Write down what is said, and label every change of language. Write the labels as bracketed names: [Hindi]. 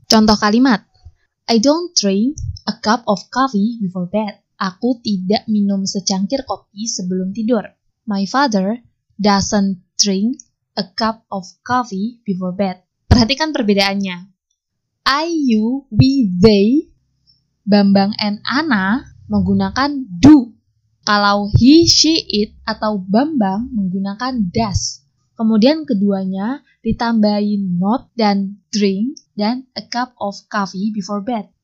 [Indonesian] Contoh kalimat, [English] I don't drink a cup of coffee before bed. [Indonesian] Aku tidak minum secangkir kopi sebelum tidur. [English] My father doesn't drink a cup of coffee before bed. [Indonesian] Perhatikan perbedaannya. [English] I, you, we, they, Bambang and Ana [Indonesian] menggunakan [English] do. [Indonesian] Kalau [English] he, she, it, [Indonesian] atau Bambang menggunakan [English] does. [Indonesian] Kemudian keduanya ditambahin [English] not dan drink dan a cup of coffee before bed.